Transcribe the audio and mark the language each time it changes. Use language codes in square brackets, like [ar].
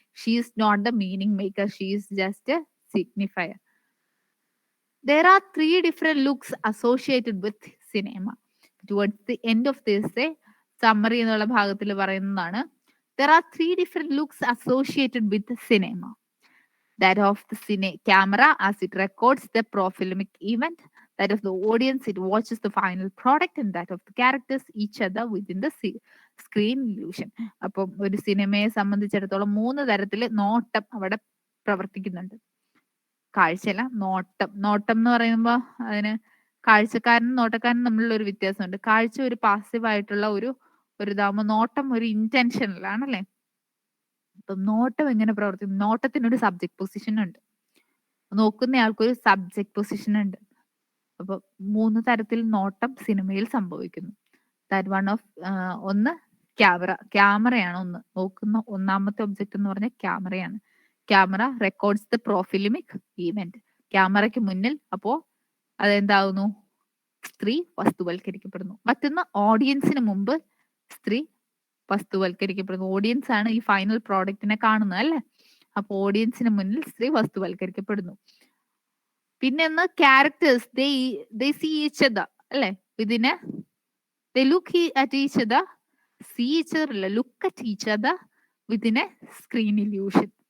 [en] She is not the meaning maker, she is just signifier. There are three different looks associated with cinema. Towards the end of this summary [ml] എന്നുള്ള ഭാഗത്തിൽ പറയുന്നതാണ്. [en] There are three different looks associated with cinema. That of the camera as it records the profilmic event, that of the audience it watches the final product, and that of the characters each other within the screen illusion. [ml] അപ്പം ഒരു സിനിമയെ സംബന്ധിച്ചിടത്തോളം 3 തരത്തിൽ നോട്ടം അവിടെ പ്രവർത്തിക്കുന്നുണ്ട്. കാഴ്ചയല്ല, നോട്ടം. നോട്ടം എന്ന് പറയുമ്പോൾ അതിന് കാഴ്ചക്കാരനും നോട്ടക്കാരനും തമ്മിലുള്ള ഒരു വ്യത്യാസമുണ്ട്. കാഴ്ച ഒരു പാസീവ് ആയിട്ടുള്ള ഒരു ഇതാകുമ്പോൾ നോട്ടം ഒരു ഇന്റൻഷനലാണല്ലേ. അപ്പം നോട്ടം എങ്ങനെ പ്രവർത്തിക്കും? നോട്ടത്തിനൊരു സബ്ജക്ട് പൊസിഷൻ ഉണ്ട്, നോക്കുന്നയാൾക്കൊരു സബ്ജക്ട് പൊസിഷൻ ഉണ്ട്. അപ്പൊ 3 തരത്തിൽ നോട്ടം സിനിമയിൽ സംഭവിക്കുന്നു. [en] that one of [ml] ഒന്ന് ക്യാമറയാണ് ഒന്ന് നോക്കുന്ന ഒന്നാമത്തെ ഒബ്ജക്റ്റ് എന്ന് പറഞ്ഞാൽ ക്യാമറയാണ്. [en] Camera records the profilmic event. [ml] ക്യാമറയ്ക്ക് മുന്നിൽ അപ്പോ അതെന്താവുന്നു? സ്ത്രീ വസ്തുവൽക്കരിക്കപ്പെടുന്നു. മറ്റൊന്ന് ഓഡിയൻസിന് മുമ്പ് സ്ത്രീ വസ്തുവൽക്കരിക്കപ്പെടുന്നു. ഓഡിയൻസ് ആണ് ഈ ഫൈനൽ പ്രോഡക്റ്റിനെ കാണുന്നത് അല്ലെ. അപ്പൊ ഓഡിയൻസിന് മുന്നിൽ സ്ത്രീ വസ്തുവൽക്കരിക്കപ്പെടുന്നു. പിന്നെ ഒന്ന് ക്യാരക്ടേഴ്സ് [en] they see each other [ml] അല്ലെ. ഇതിന് [en] they look at each other, see each other, look at each other within a screen illusion.